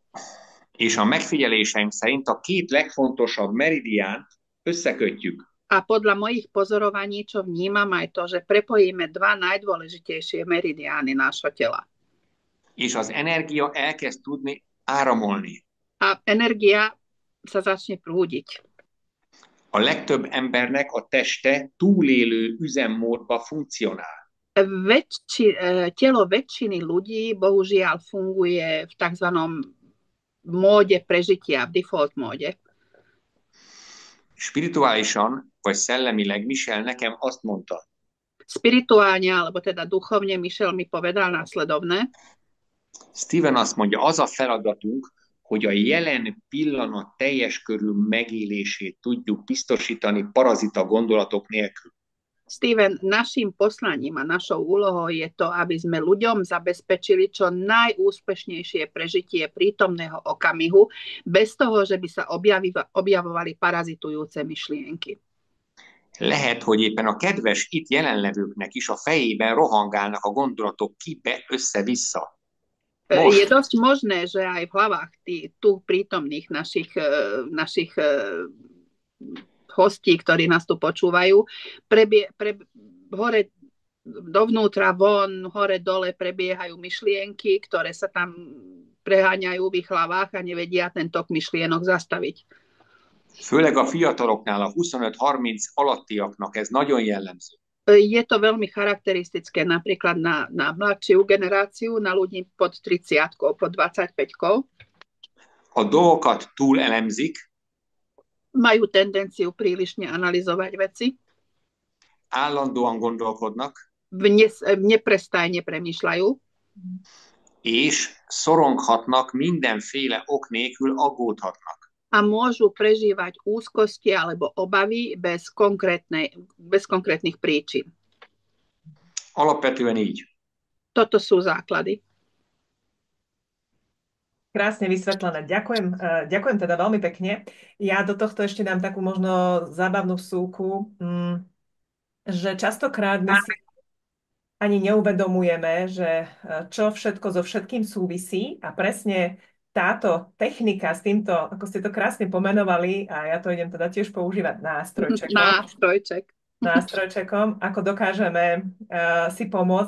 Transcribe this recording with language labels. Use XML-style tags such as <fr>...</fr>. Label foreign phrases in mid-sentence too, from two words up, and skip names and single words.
<hu>És a megfigyeléseim szerint a két legfontosabb meridiánt összekötjük.</hu> <sk>A podľa mojich pozorovaní, čo vnímam, aj to, že prepojíme dva najdôležitejšie meridiány nášho tela.</sk> <hu>És az energia elkezd tudni áramolni.</hu> <sk>A energia sa začne prúdiť.</sk> <hu>A legtöbb embernek a teste túlélő üzemmódba funkcionál.</hu> <sk>Telo väčšiny ľudí bohužiaľ funguje v tzv. Móde prežitia, v default móde.</sk> <hu>Spirituálisan vagy szellemileg Michel nekem azt mondta,</hu> <sk>Spirituálne, alebo teda duchovne, Michel mi povedal následovné.</sk> <hu>Steven azt mondja, az a feladatunk, hogy a jelen pillanat teljes körű megélését tudjuk biztosítani parazita gondolatok nélkül.</hu> <sk>Steven, našim poslaním a našou úlohou je to, aby sme ľuďom zabezpečili čo najúspešnejšie prežitie prítomného okamihu, bez toho, že by sa objavovali parazitujúce myšlienky.</sk> <hu>Lehet, hogy éppen a kedves itt jelenlevőknek is a fejében rohangálnak a gondolatok kibe össze-vissza.</hu> <sk>Je dosť možné, že aj v hlavách tu prítomných našich hostí, ktorí nás tu počúvajú, hore dovnútra, von, hore, dole prebiehajú myšlienky, ktoré sa tam preháňajú v ich hlavách a nevedia ten tok myšlienok zastaviť.</sk> <hu>Főleg a fiataloknál, a 25-30 alattiaknak ez nagyon jellemző.</hu> <sk>Je to veľmi charakteristické napríklad na mladšiu generáciu, na ľudí pod 30-kou, pod 25-kou.</sk> <hu>A dolgokat túl elemzik,</hu> <sk>majú tendenciu prílišne analyzovať veci.</sk> <hu>Állandóan gondolkodnak.</hu> <sk>Neprestajne premýšľajú.</sk> <hu>És szoronghatnak, mindenféle ok nélkül aggódhatnak.</hu> <sk>A môžu prežívať úzkosti alebo obavy bez konkrétnych príčin.</sk> <hu>Alapvetően így.</hu> <sk>Toto sú základy. Krásne vysvetlené. Ďakujem teda veľmi pekne. Ja do tohto ešte dám takú možno zábavnú vsúku, že častokrát my si ani neuvedomujeme, že čo všetko so všetkým súvisí a presne táto technika s týmto, ako ste to krásne pomenovali, a ja to idem teda tiež používať nástrojčekom, ako dokážeme si pomôcť.</sk>